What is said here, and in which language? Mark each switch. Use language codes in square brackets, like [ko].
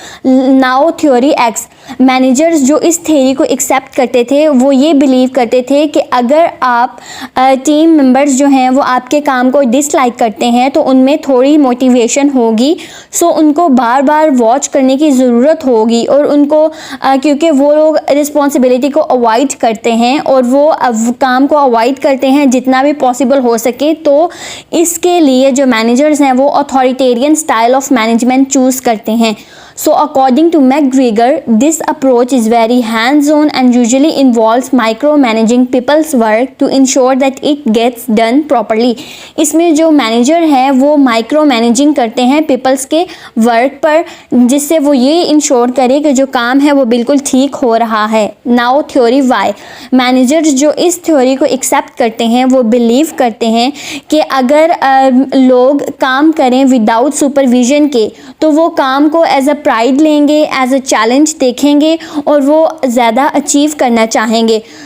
[ur] Now theory x, managers جو اس theory کو accept کرتے تھے وہ یہ بلیو کرتے تھے کہ اگر آپ ٹیم ممبرز جو ہیں وہ آپ کے کام کو ڈس لائک کرتے ہیں تو ان میں تھوڑی موٹیویشن ہوگی, سو ان کو بار بار واچ کرنے کی ضرورت ہوگی, اور ان کو کیونکہ وہ لوگ رسپانسبلٹی کو اوائڈ کرتے ہیں اور وہ کام کو اوائڈ کرتے ہیں جتنا بھی پاسبل ہو سکے, تو اس کے لیے جو مینیجرز ہیں وہ authoritarian style of management choose کرتے ہیں. [en] So according to McGregor, this approach is very hands-on and usually involves micromanaging people's work to ensure that it gets done properly. [ur] اس میں جو مینیجر ہیں وہ مائکرو مینیجنگ کرتے ہیں پیپلز کے work پر, جس سے وہ یہ انشور کرے کہ جو کام ہے وہ بالکل ٹھیک ہو رہا ہے. ناؤ تھیوری وائی, مینیجرز جو اس تھیوری کو ایکسیپٹ کرتے ہیں وہ بلیو کرتے ہیں کہ اگر لوگ کام کریں وداؤٹ سپرویژن کے تو وہ کام کو ایز اے پرائڈ لیں گے, ایز اے چیلنج دیکھیں گے اور وہ زیادہ اچیو کرنا چاہیں گے.